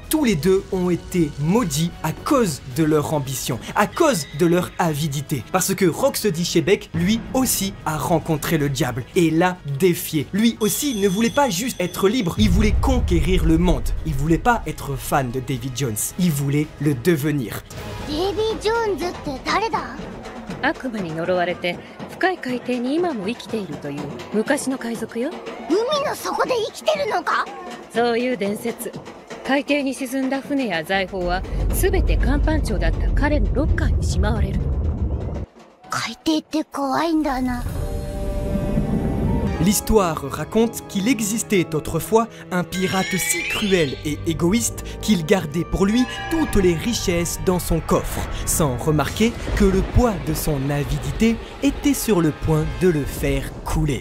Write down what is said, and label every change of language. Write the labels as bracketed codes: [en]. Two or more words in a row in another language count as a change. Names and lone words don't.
[fr] Tous les deux ont été maudits à cause de leur ambition, à cause de leur avidité. Parce que Rocksteady Shebeck, lui aussi, a rencontré le diable et l'a défié. Lui aussi ne voulait pas juste être libre, il voulait conquérir le monde. Il voulait pas être fan de Davy Jones, il voulait le devenir. [ja] デイビー・ジョーンズって誰だ？悪魔に呪われて深い海底に今も生きているという昔の海賊よ。海の底で生きてるのか？そういう伝説。海底に沈んだ船や財宝は全て甲板長だった彼のロッカーにしまわれる。海底って怖いんだな。 [fr] L'histoire raconte qu'il existait autrefois un pirate si cruel et égoïste qu'il gardait pour lui toutes les richesses dans son coffre, sans remarquer que le poids de son avidité était sur le point de le faire couler.